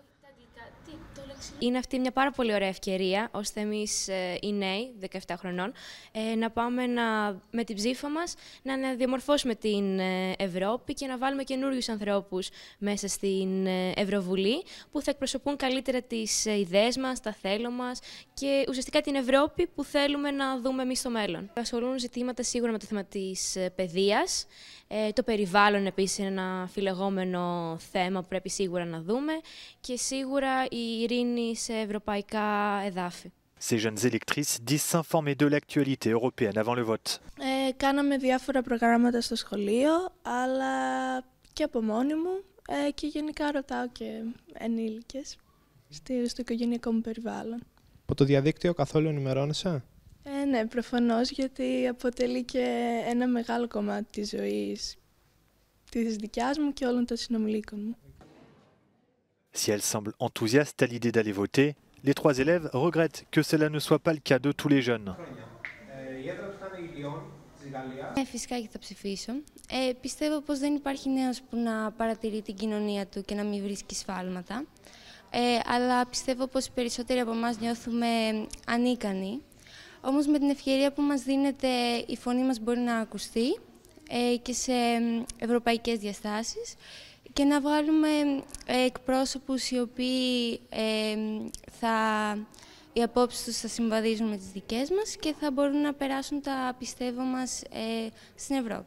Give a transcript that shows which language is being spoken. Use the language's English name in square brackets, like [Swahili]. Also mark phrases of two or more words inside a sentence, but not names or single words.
[Greek] Είναι αυτή μια πάρα πολύ ωραία ευκαιρία, ώστε εμείς οι νέοι, 17 χρονών, να πάμε με την ψήφα μας να διαμορφώσουμε την Ευρώπη και να βάλουμε καινούριους ανθρώπους μέσα στην Ευρωβουλή που θα εκπροσωπούν καλύτερα τις ιδέες μας, τα θέλω μας και ουσιαστικά την Ευρώπη που θέλουμε να δούμε εμείς στο μέλλον. Ασχολούν ζητήματα σίγουρα με το θέμα της παιδείας. Το περιβάλλον επίσης είναι ένα φιλεγόμενο θέμα που πρέπει σίγουρα να δούμε και σίγουρα η ειρήνη σε ευρωπαϊκά εδάφη. [French] Ces jeunes électrices disent s'informer de l'actualité européenne avant le vote. [Greek] Κάναμε διάφορα προγράμματα στο σχολείο, αλλά και από μόνη μου και γενικά ρωτάω και ενήλικες στο οικογενειακό μου περιβάλλον. Από το διαδίκτυο καθόλου ενημερώνεσαι? Ναι, προφανώς, γιατί αποτελεί και ένα μεγάλο κομμάτι της ζωής της δικιάς μου και όλων των συνομιλίκων μου. [French] Si elle semble enthousiaste à l'idée d'aller voter, les trois élèves regrettent que cela ne soit pas le cas de tous les jeunes. [Greek] Φυσικά και θα ψηφίσω. Πιστεύω πως δεν υπάρχει νέος που να παρατηρεί την κοινωνία του και να μην βρίσκει σφάλματα. Αλλά πιστεύω πως οι περισσότεροι από εμάς νιώθουμε ανίκανοι. Όμως με την ευκαιρία που μας δίνεται η φωνή μας μπορεί να ακουστεί και σε ευρωπαϊκές διαστάσεις και να βγάλουμε εκπρόσωπους οι οποίοι οι απόψεις τους θα συμβαδίζουν με τις δικές μας και θα μπορούν να περάσουν τα πιστεύω μας στην Ευρώπη.